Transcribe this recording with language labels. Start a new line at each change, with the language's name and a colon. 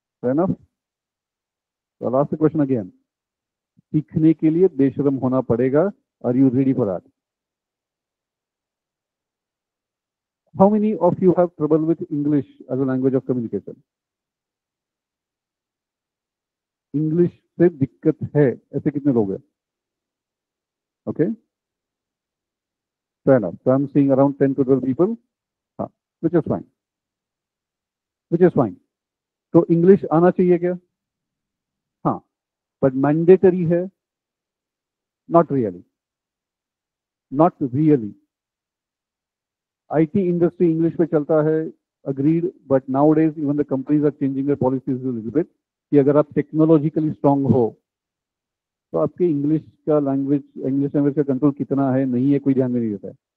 Hindi: Enough. तो last question again, सीखने के लिए बेशरम होना पड़ेगा।
English: Are you ready for that? How many of you have trouble with English as a language of communication?
Hindi: English से दिक्कत है ऐसे कितने लोग हैं?
English: Okay, fair enough. So I'm seeing around 10 to 12 people, हाँ, which is fine, which is fine।
Hindi: तो English आना चाहिए क्या? हाँ, बट मैंडेटरी है?
English: Not really, not really.
Hindi: IT industry English पे चलता है, agreed,
English: but nowadays even the companies are changing their policies little bit
Hindi: कि अगर आप टेक्नोलॉजिकली स्ट्रांग हो तो आपके इंग्लिश लैंग्वेज का कंट्रोल कितना है नहीं है कोई ध्यान में नहीं देता है।